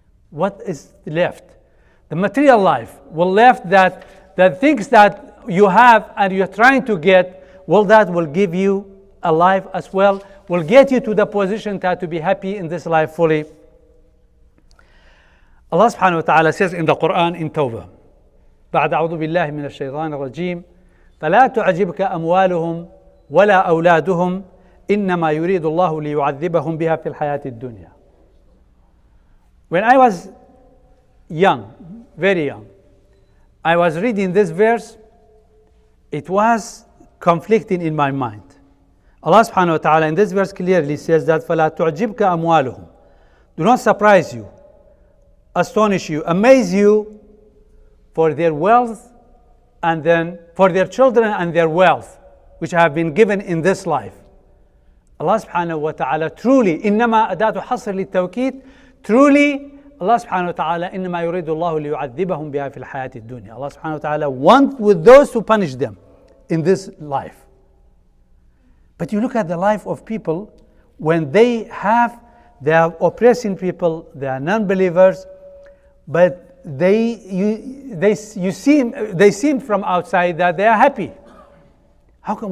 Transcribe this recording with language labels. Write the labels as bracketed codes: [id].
[en] What is left? The material life will left that the things that you have and you're trying to get, well, that will give you a life as well, will get you to the position that to be happy in this life fully. Allah subhanahu wa ta'ala says in the Quran in Tawbah, [ar] بعد أعوذ بالله من الشيطان الرجيم فلا تعجبك أموالهم ولا أولادهم إنما يريد الله ليعذبهم بها في الحياة الدنيا. [en] When I was young, very young, I was reading this verse, it was conflicting in my mind. Allah subhanahu wa ta'ala in this verse clearly says that [ar] فَلَا تُعْجِبْكَ أَمْوَالُهُم. [en] Do not surprise you, astonish you, amaze you for their wealth and then for their children and their wealth which have been given in this life. Allah subhanahu wa ta'ala truly, [ar] إنما أداة حصر للتوكيد, [en] truly Allah subhanahu wa ta'ala [ar] إنما يريد الله ليعذبهم بها في الحياة الدنيا. [en] Allah subhanahu wa ta'ala wants with those to punish them in this life. But you look at the life of people when they are oppressing people, they are non-believers, but they seem from outside that they are happy. How come?